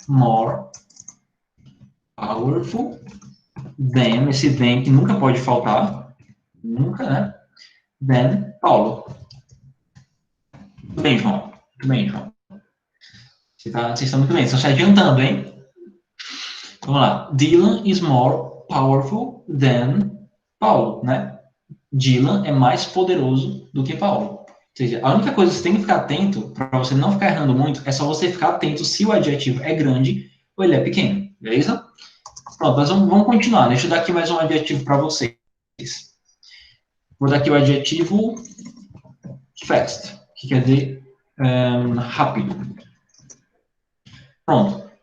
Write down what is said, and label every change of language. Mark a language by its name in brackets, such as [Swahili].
[English] More powerful than, [Portuguese] esse than que nunca pode faltar, nunca, né? Than Paulo. Muito bem, João. Muito bem, João. Vocês estão muito bem, estão se adiantando, hein? Vamos lá. [English] Dylan is more powerful than Paulo, né? [Portuguese] Dylan é mais poderoso do que Paulo. Ou seja, a única coisa que você tem que ficar atento, para você não ficar errando muito, é só você ficar atento se o adjetivo é grande ou ele é pequeno, beleza? Pronto, mas vamos continuar. Deixa eu dar aqui mais um adjetivo para vocês. Vou dar aqui o adjetivo fast, que quer dizer rápido. Pronto.